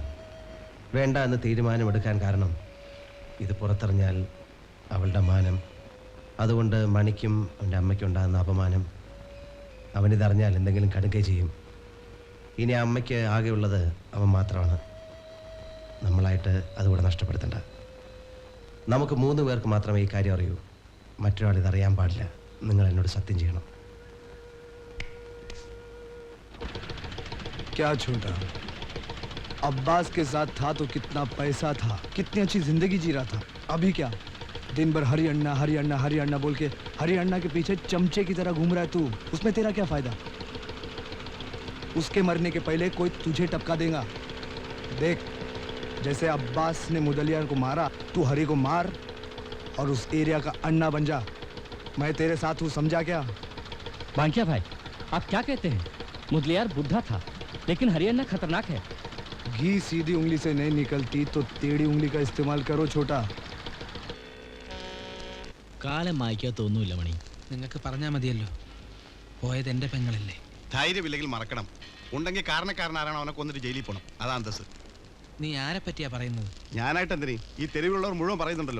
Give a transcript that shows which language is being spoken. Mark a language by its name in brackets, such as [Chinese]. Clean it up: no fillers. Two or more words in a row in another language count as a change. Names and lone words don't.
[Malayalam] വേണ്ട എന്ന് തീരുമാനമെടുക്കാൻ കാരണം ഇത് പുറത്തറിഞ്ഞാൽ അവളുടെ മാനം, അതുകൊണ്ട് മണിക്കും അവൻ്റെ അമ്മയ്ക്കും ഉണ്ടാകുന്ന അപമാനം. അവനിതറിഞ്ഞാൽ എന്തെങ്കിലും കടുകை ചെയ്യും. ഇനി അമ്മയ്ക്ക് ആകെയുള്ളത് അവൻ മാത്രമാണ്. നമ്മളായിട്ട് അതുകൂടെ നഷ്ടപ്പെടുത്തണ്ട. നമുക്ക് 3 പേർക്ക് മാത്രമേ ഈ കാര്യം അറിയൂ. മറ്റൊരാൾ ഇതറിയാൻ പാടില്ല. നിങ്ങൾ എന്നോട് സത്യം ചെയ്യണം. [Hindi] क्या छोटा, अब्बास के साथ था तो कितना पैसा था, कितनी अच्छी जिंदगी जी रहा था. अभी क्या, दिन भर हरी अन्ना हरी अन्ना हरी अन्ना बोल के हरी अन्ना के पीछे चमचे की तरह घूम रहा है तू. उसमें तेरा क्या फायदा? उसके मरने के पहले कोई तुझे टपका देगा. देख, जैसे अब्बास ने मुदलियार को मारा, तू हरी को मार और उस एरिया का अन्ना बन जा. मैं तेरे साथ हूँ, समझा क्या? बांकिया भाई, आप क्या कहते हैं? मुदलियार बुढ़ा था, लेकिन हरियाणा खतरनाक है. घी सीधी उंगली से नहीं निकलती तो टेढ़ी उंगली का इस्तेमाल करो छोटा. [Malayalam] കാലം മായ്ക്കാത്തൊന്നുമില്ല മണി. നിങ്ങൾക്ക് പറഞ്ഞാൽ മതിയല്ലോ, പോയത് എൻ്റെ പെങ്ങളല്ലേ. ധൈര്യമില്ലെങ്കിൽ മറക്കണം. ഉണ്ടെങ്കിൽ കാരണക്കാരനാരാണോ അവനെ കൊന്നിട്ട് ജയിലിൽ പോകണം. അതാ അന്തസ്. നീ ആരെ പറ്റിയാ പറയുന്നത്? ഞാനായിട്ട് എന്തിനീ? ഈ തെരുവിലുള്ളവർ മുഴുവൻ പറയുന്നുണ്ടല്ലോ.